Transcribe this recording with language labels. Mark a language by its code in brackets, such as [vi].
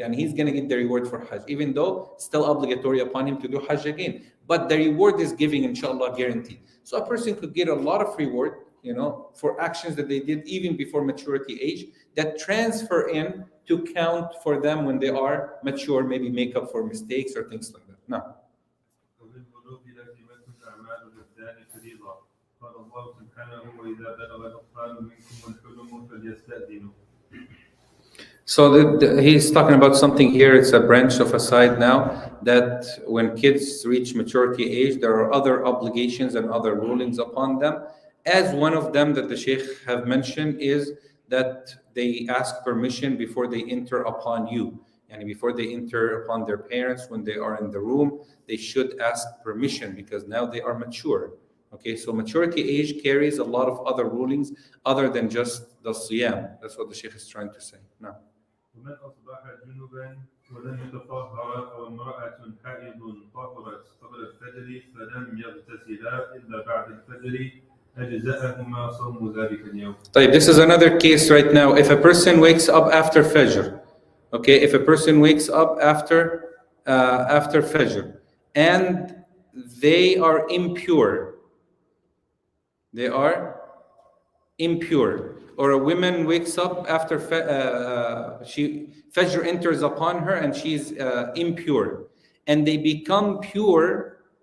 [en] And he's going to get the reward for hajj, even though it's still obligatory upon him to do hajj again. But the reward is giving, inshallah, guaranteed. So a person could get a lot of reward, for actions that they did even before maturity age, that transfer in to count for them when they are mature, maybe make up for mistakes or things like that. Now, [ar] وبالبلوغ لازمة الأعمال بالذات فريضة. قال الله سبحانه وإذا بلغ الأطفال منكم الحلم فليستأذنوا. [en] so he's talking about something here. It's a branch of a side now, that when kids reach maturity age, there are other obligations and other rulings upon them. As one of them that the Shaykh have mentioned is that they ask permission before they enter upon you. And before they enter upon their parents, when they are in the room, they should ask permission because now they are mature. Okay, so maturity age carries a lot of other rulings other than just the Siyam. That's what the Shaykh is trying to say. Now, [ar] ومن أصبح جنبا ولم يتطهر أو امرأة حائض طهرت قبل الفجر فلم يغتسلا إلا بعد الفجر أجزأهما صوم ذلك اليوم. [en] طيب, this is another case right now. If a person wakes up after Fajr, okay, if a person wakes up after Fajr and they are impure, or a woman wakes up after Fajr enters upon her and she's impure, and they become pure